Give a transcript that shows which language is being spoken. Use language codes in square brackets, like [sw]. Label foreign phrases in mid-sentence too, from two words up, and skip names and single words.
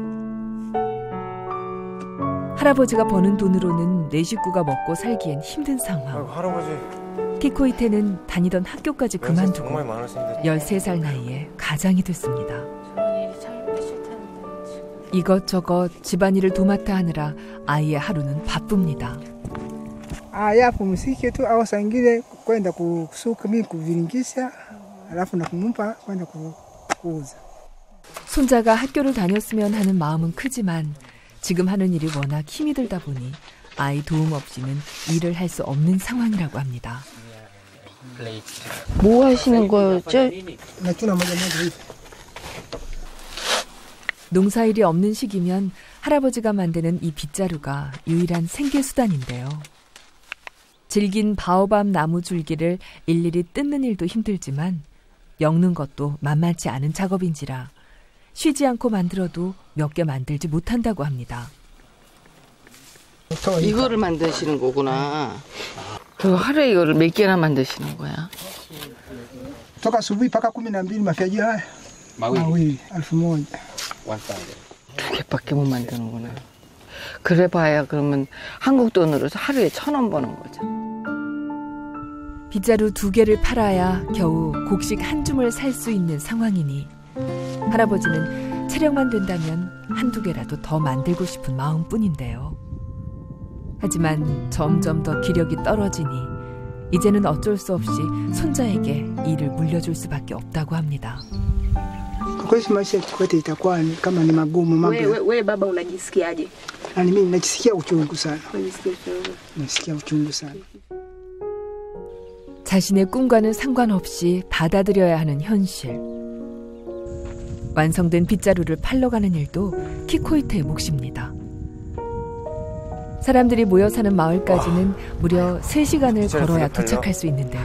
[ko] 할아버지가 버는 돈으로는 네 식구가 먹고 살기엔 힘든 상황. 아이고, 할아버지. 키코이테는 다니던 학교까지 그만두고 정말 많으신데. 13살 나이에 가장이 됐습니다. 저런 일이 참 힘드실 텐데. 지금. 이것저것 집안일을 도맡아 하느라 아이의 하루는 바쁩니다. [sw] Yapumzike tu au saa ingine kwenda kusuka mimi kuviringisha, alafu na kumpa kwenda kuuza. [ko] 손자가 학교를 다녔으면 하는 마음은 크지만 지금 하는 일이 워낙 힘이 들다 보니 아이 도움 없이는 일을 할 수 없는 상황이라고 합니다. 뭐 하시는 거였죠? [sw] Nachuna moja moja hivi. [ko] 농사일이 없는 시기면 할아버지가 만드는 이 빗자루가 유일한 생계수단인데요. 질긴 바오밤 나무 줄기를 일일이 뜯는 일도 힘들지만 엮는 것도 만만치 않은 작업인지라 쉬지 않고 만들어도 몇 개 만들지 못한다고 합니다. 이거를 만드시는 거구나. 그 하루에 이거를 몇 개나 만드시는 거야? [sw] Toka asubuhi mpaka 12 mafiaji haya mawili 1000. [ko] 2개밖에 못 만드는구나. 그래 봐야 그러면 한국 돈으로 하루에 1,000원 버는 거죠. 빗자루 2개를 팔아야 겨우 곡식 한 줌을 살 수 있는 상황이니 할아버지는 체력만 된다면 한두 개라도 더 만들고 싶은 마음뿐인데요. 하지만 점점 더 기력이 떨어지니 이제는 어쩔 수 없이 손자에게 일을 물려줄 수밖에 없다고 합니다. [sw] Kwa kweli maisha kwetu itakuwa kama ni magumu mambo. Wewe baba unajisikiaje? Mimi najisikia uchungu sana. Najisikia uchungu sana. [ko] 자신의 꿈과는 상관없이 받아들여야 하는 현실. 완성된 빗자루를 팔러 가는 일도 키코이테의 몫입니다. 사람들이 모여 사는 마을까지는 무려 3시간을 걸어야 도착할 수 있는데요.